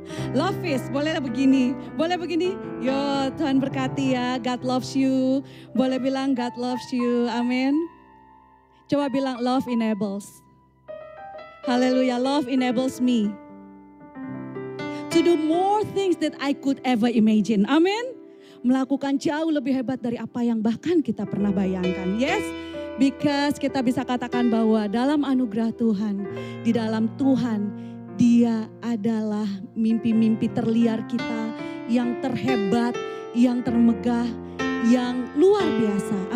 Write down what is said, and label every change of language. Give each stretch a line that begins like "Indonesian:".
English: Love fist,
Indonesian: boleh begini, boleh begini. Yo, Tuhan berkati ya,
English: God loves you.
Indonesian: Boleh bilang God loves you, amin. Coba bilang
English: love enables. Haleluya, love enables me to do more things that I could ever imagine.
Indonesian: Amin. Melakukan jauh lebih hebat dari apa yang bahkan kita pernah bayangkan.
English: Yes, because
Indonesian: kita bisa katakan bahwa dalam anugerah Tuhan, di dalam Tuhan, Dia adalah mimpi-mimpi terliar kita yang terhebat, yang termegah, yang luar biasa.